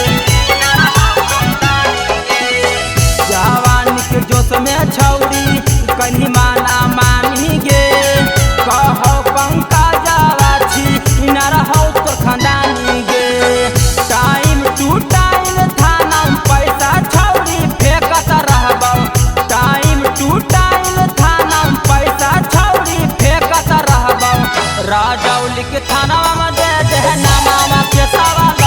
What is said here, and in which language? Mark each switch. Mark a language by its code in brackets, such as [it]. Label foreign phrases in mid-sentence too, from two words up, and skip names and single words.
[mai] जवान के जोश में छौरी कहीं माना मानी गे, कहौ पंकजवा छी न रहौ तो खानदानी गे। [en] time to time [mai] थाना में पैसा छौरी फेंकत रहबौ, [en] time to time [mai] थाना में पैसा छौरी फेंकत रहबौ। रजौली के थाना में दे नमावा के सावा